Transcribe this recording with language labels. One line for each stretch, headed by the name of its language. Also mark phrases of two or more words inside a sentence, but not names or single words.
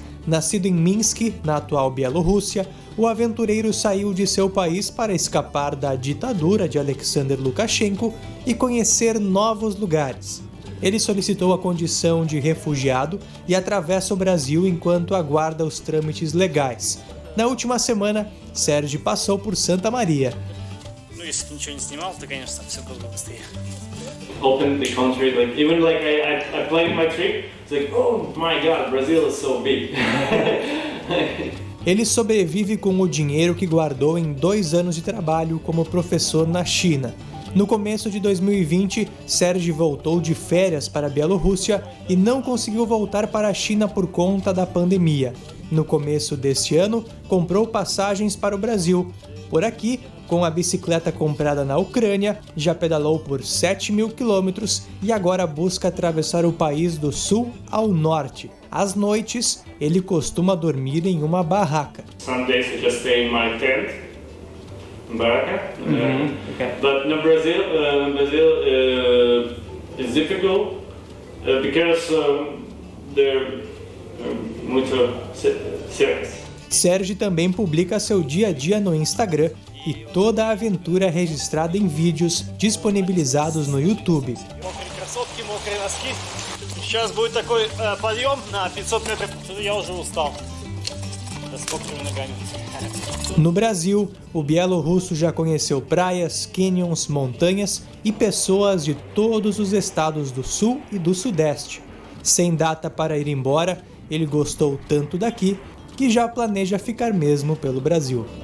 Portuguese: Nascido em Minsk, na atual Bielorrússia, o aventureiro saiu de seu país para escapar da ditadura de Alexander Lukashenko e conhecer novos lugares. Ele solicitou a condição de refugiado e atravessa o Brasil enquanto aguarda os trâmites legais. Na última semana, Sérgio passou por Santa Maria.
English: Open the country, I planned my trip. It's oh my God, Brazil is so big.
Portuguese: Ele sobrevive com o dinheiro que guardou em 2 anos de trabalho como professor na China. No começo de 2020, Sérgio voltou de férias para a Bielorrússia e não conseguiu voltar para a China por conta da pandemia. No começo deste ano, comprou passagens para o Brasil. Por aqui, com a bicicleta comprada na Ucrânia, já pedalou por 7 mil quilômetros e agora busca atravessar o país do sul ao norte. Às noites, ele costuma dormir em uma barraca.
English: Some days I just stay in my tent, barraca. Okay. But no Brazil is difficult because they're muito serious.
Portuguese: Sérgio também publica seu dia a dia no Instagram e toda a aventura é registrada em vídeos disponibilizados no YouTube.
Russian: Сейчас будет такой подъем на 500 метров, я уже устал.
Portuguese: No Brasil, o bielorrusso já conheceu praias, canyons, montanhas e pessoas de todos os estados do sul e do sudeste. Sem data para ir embora, ele gostou tanto daqui que já planeja ficar mesmo pelo Brasil.